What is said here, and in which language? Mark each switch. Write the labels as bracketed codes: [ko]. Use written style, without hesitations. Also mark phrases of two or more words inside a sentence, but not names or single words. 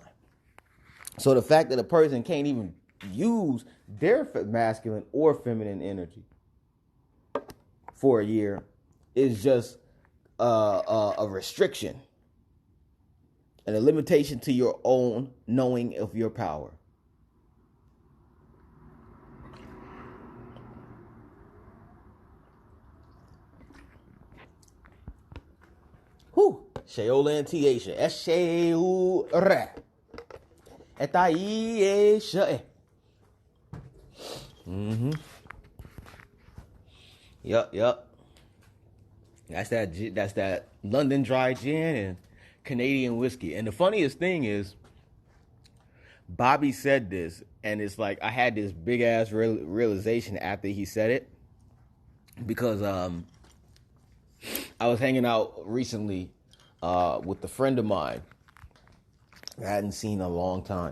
[en] So the fact that a person can't even use their masculine or feminine energy for a year is just a restriction and a limitation to your own knowing of your power. Whew. Sheola and Tiesha. Esheura. Etaiesha. Yup. That's that London dry gin and Canadian whiskey. And the funniest thing is, Bobby said this, and it's like I had this big ass realization after he said it, because I was hanging out recently with a friend of mine I hadn't seen in a long time.